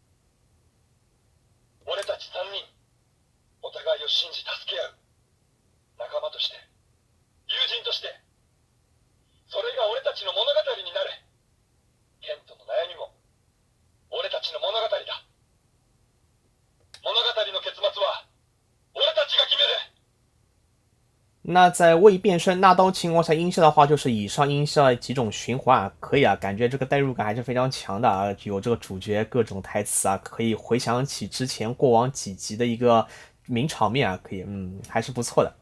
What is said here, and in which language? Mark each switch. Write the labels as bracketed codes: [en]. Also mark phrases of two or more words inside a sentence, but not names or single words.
[ja] 俺たち3人、お互いを信じ助け合う。仲間として、友人として、それが俺たちの物語になる。ケントの悩みも、俺たちの物語だ。物語の結末は、俺たちが決める。 [zh] 那在未变身纳刀情况下，音效的话就是以上音效几种循环啊，可以啊，感觉这个代入感还是非常强的啊，有这个主角各种台词啊，可以回想起之前过往几集的一个名场面啊，可以，还是不错的。